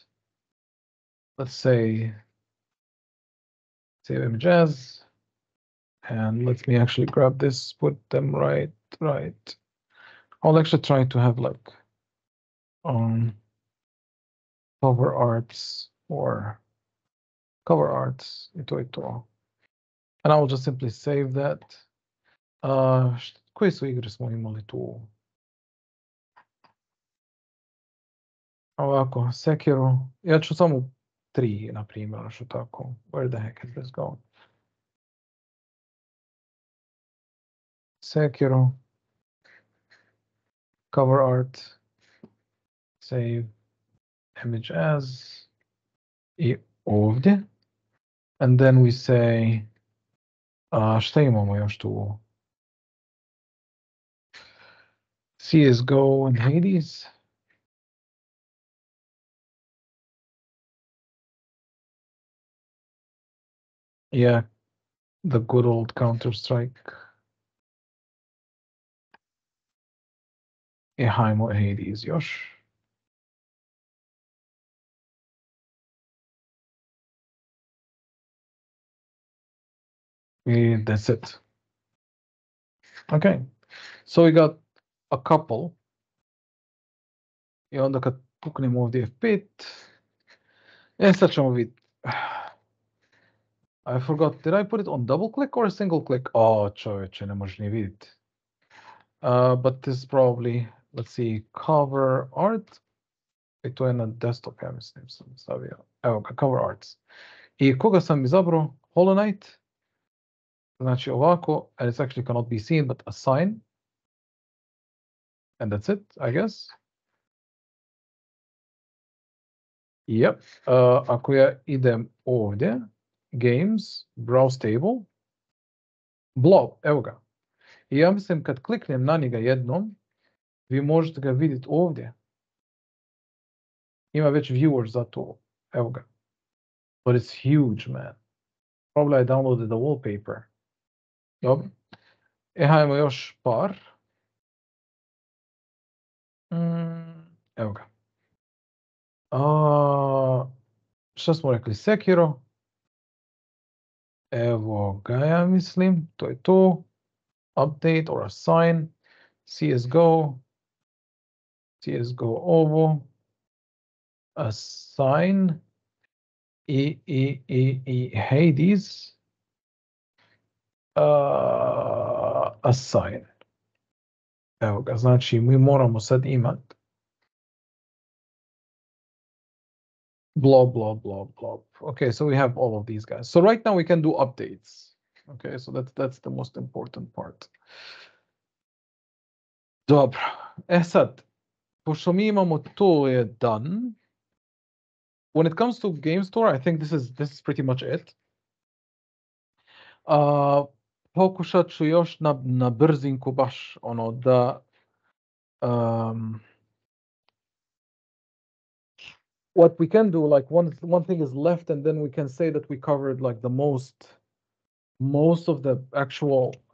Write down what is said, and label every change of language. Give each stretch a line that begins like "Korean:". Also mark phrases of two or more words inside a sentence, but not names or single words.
English: Let's say save image as, and let me actually grab this, put them right. I'll actually try to have like cover arts or cover arts ito. And I will just simply save that.
Bosnian: Koje su igre smo imali tu? Ovako, Sekiro. Ja ću samo 3, na primjer, što tako.
English: Where the heck is this going? Sekiro. Cover art. Save image as.
Bosnian: I ovdje.
English: And then we say,
Bosnian: šta imamo još tu?
English: CSGO and Hades. Yeah, the good old Counter-Strike.
Bosnian: I hajmo Hades još.
English: I that's it. Okay, so we got a couple.
Bosnian: I onda kad puknemo ovdje F5, sad ćemo vidjeti.
English: I forgot, did I put it on double click or single click?
Bosnian: Oh, čovječe, ne možeš ni vidjeti.
English: But this is probably, let's see, cover art.
Bosnian: I to je na desktop, ja mislim, sam stavio. Evo ga,
English: cover arts.
Bosnian: I koga sam izabrao? Hollow Knight. Znači ovako,
English: and it actually cannot be seen, but assign. And that's it, I guess. Yep.
Bosnian: Ako ja idem ovdje,
English: games, browse table, blob,
Bosnian: evo ga. I ja mislim kad kliknem na njega jednom, vi možete ga vidjeti ovdje. Ima već viewers za to, evo ga.
English: But it's huge, man. Probably I downloaded the wallpaper.
Bosnian: Dobro. Hajmo još par. Evo ga. Šta smo rekli? Sekiro. Evo ga, ja mislim. To je to.
English: Update or assign. CSGO.
Bosnian: CSGO ovo. Assign. I Hades.
English: Assign.
Bosnian: Evo ga, znači mi moramo sad imati blob.
English: Okay, so we have all of these guys. So right now we can do updates. Okay, so that's the most important part.
Bosnian: Dobro. Sad, pošto mi imamo to je done.
English: When it comes to Game Store, I think this is pretty much it.
Bosnian: Pokušat ću još na brzinku baš ono da
English: what we can do, like one thing is left, and then we can say that we covered like the most of the actual